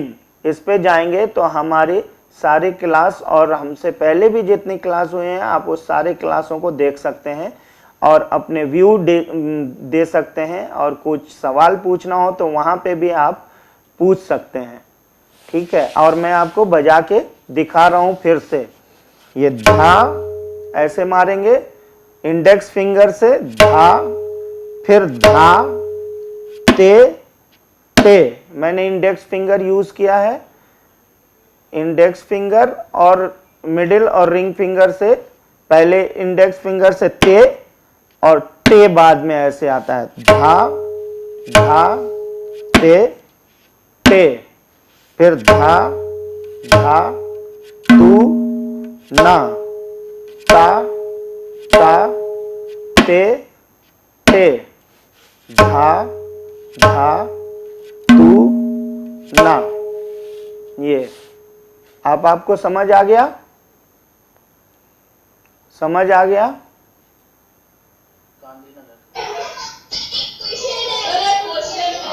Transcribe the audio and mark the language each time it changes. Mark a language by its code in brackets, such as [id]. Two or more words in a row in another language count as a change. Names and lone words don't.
[hi] इस पे जाएंगे तो हमारी सारी क्लास और हमसे पहले भी जितनी क्लास हुए हैं आप उस सारे क्लासों को देख सकते हैं और अपने व्यू दे सकते हैं। और कुछ सवाल पूछना हो तो वहां पे भी आप पूछ सकते हैं। ठीक है, और मैं आपको बजा के दिखा रहा हूं फिर से। ये धा ऐसे मारेंगे [en] index finger [hi] से, धा, फिर धा ते ते। मैंने [en] index finger use [hi] किया है, [en] index finger [hi] और मिडिल और [en] ring finger [hi] से, पहले [en] index finger [hi] से ते और ते बाद में ऐसे आता है, धा धा ते ते, फिर धा धा तू ना, ता ता ते ते, धा धा तू ना। ये आपको समझ आ गया? समझ आ गया? गांधीनगर।